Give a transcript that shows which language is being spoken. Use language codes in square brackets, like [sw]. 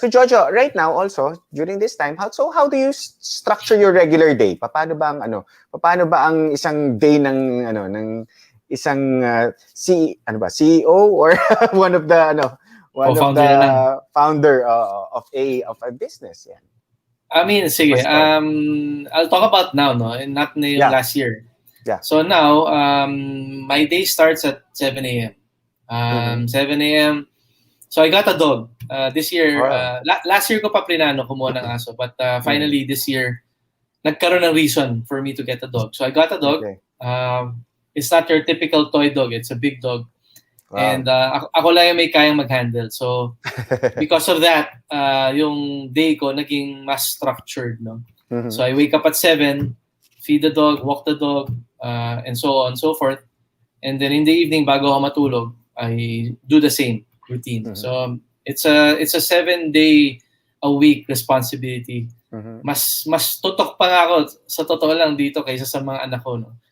[en] So Jojo, right now also during this time, how do you structure your regular day? [tl] Paano ba ang isang day ng isang CEO [en] or one of the [tl] Co-founder na lang. [en] founder of a business, yan. I mean, sige. I'll talk about now, no, and not na yung last year. Yeah. So now, my day starts at 7 a.m. 7 a.m. So I got a dog. This year, last year [tl] ko pa plinano kumuha ng aso. [en] But finally, this year, [tl] nagkaroon ng [en] reason for me to get a dog. So I got a dog. Okay. It's not your typical toy dog. It's a big dog. Wow. [tl] And ako lang yung may kayang mag-handle. [en] So because of that, [tl] yung day ko naging mas [en] structured. No? So I wake up at 7, feed the dog, walk the dog, and so on and so forth. And then in the evening, [tl] bago ako matulog, [en] I do the same routine. So it's a 7-day a week responsibility. [tl] Mas tutok pa nga ako sa totoo lang dito kaysa sa mga anak ko, no.